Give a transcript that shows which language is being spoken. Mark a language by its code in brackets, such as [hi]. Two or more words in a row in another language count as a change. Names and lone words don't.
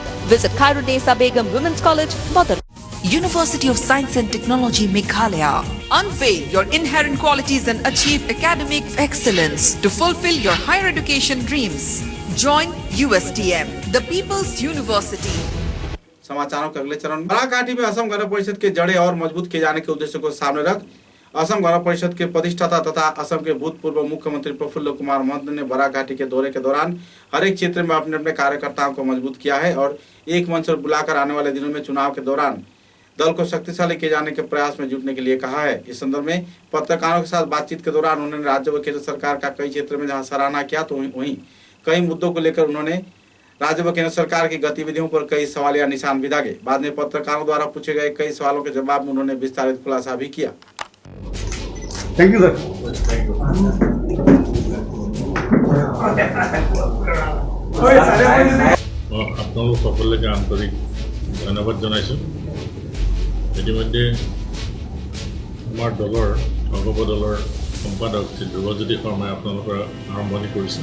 [en] Visit Khairun-Nisa Begum Women's College, Badar. University of Science and Technology, Meghalaya. Unveil your inherent qualities and achieve academic excellence to fulfill your higher education dreams. Join USTM, the People's University. [hi] समाचारों के अगले चरण। बराक घाटी में असम गण परिषद के जड़े और मजबूत किए जाने के उद्देश्य को सामने रख असम गण परिषद के प्रतिष्ठाता तथा असम के भूतपूर्व मुख्यमंत्री प्रफुल्ल कुमार महंत ने बराक घाटी के दौरे के दौरान हर एक क्षेत्र में अपने अपने कार्यकर्ताओं को मजबूत किया है और एक मंच पर बुलाकर आने वाले दिनों में चुनाव के दौरान दल को शक्तिशाली किए जाने के प्रयास में जुटने के लिए कहा है। इस संदर्भ में पत्रकारों के साथ बातचीत के दौरान उन्होंने राज्य व केंद्र सरकार का कई क्षेत्र में जहां सराहना किया तो वहीं कई मुद्दों को लेकर उन्होंने राज्य व केंद्र सरकार की गतिविधियों पर कई सवालिया निशान भी दागे। बाद में पत्रकारों द्वारा पूछे गए कई सवालों के जवाब में उन्होंने विस्तारित खुलासा भी किया। [en] thank you sir. [as] আপোনালোক সকলোকে আন্তৰিক ধন্যবাদ জনাইছোঁ। ইতিমধ্যে আমাৰ দলৰ সংগঠন দলৰ সম্পাদক শ্ৰী ধ্ৰুৱজ্যোতি শৰ্মাই আপোনালোকৰ আৰম্ভণি কৰিছে।